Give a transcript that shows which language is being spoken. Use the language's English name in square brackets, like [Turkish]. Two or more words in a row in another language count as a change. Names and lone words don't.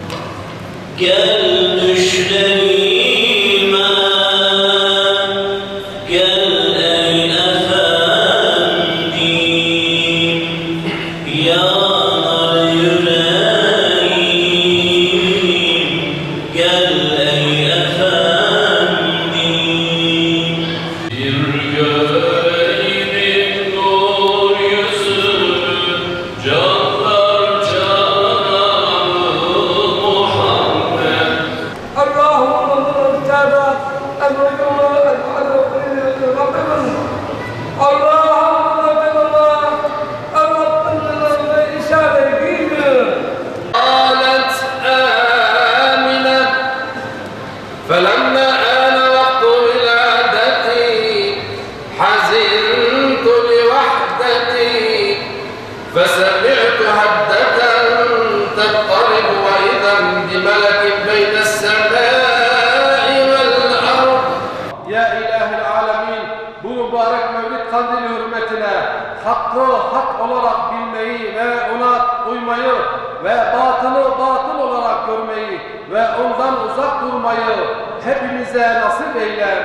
[Turkish] Gel düşlerime, gel ey efendim, yanar yüreğim, gel ey efendim. Bir göreydim nur yüzünü, canlar cananı Muhammed. [Arabic] قالت آمنة فلما آن وقت ولادتي حزنت لوحدتي فسمعت هدة تضطرب وإذا بملك بين السماء والأرض. [Turkish] Ya İlahi Alemin, bu mübarek Mevlid Kandili hürmetine hakkı hak olarak bilmeyi ve ona uymayı ve batılı batıl olarak görmeyi ve ondan uzak durmayı hepimize nasip eyle.